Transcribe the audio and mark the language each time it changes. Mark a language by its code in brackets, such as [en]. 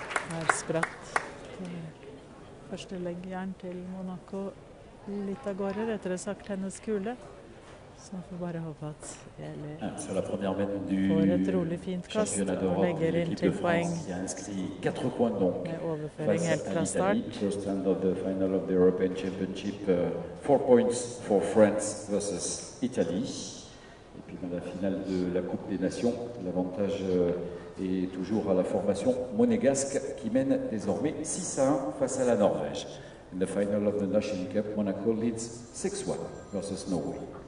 [no] Her spratt første leggjern til Monaco litt av gårde, rettere sagt hennes kule. Så vi får bare håpe at Eli får et rolig fint kast og legger inn til poeng med overføring helt fra start. [en] First hand of the final of the European Championship, 4 points for France versus Italy. [fr] Et puis dans la finale de la Coupe des Nations, l'avantage est toujours à la formation monégasque qui mène désormais 6-1 face à la Norvège. [en] In the final of the Nation Cup, Monaco leads 6-1 versus Norway.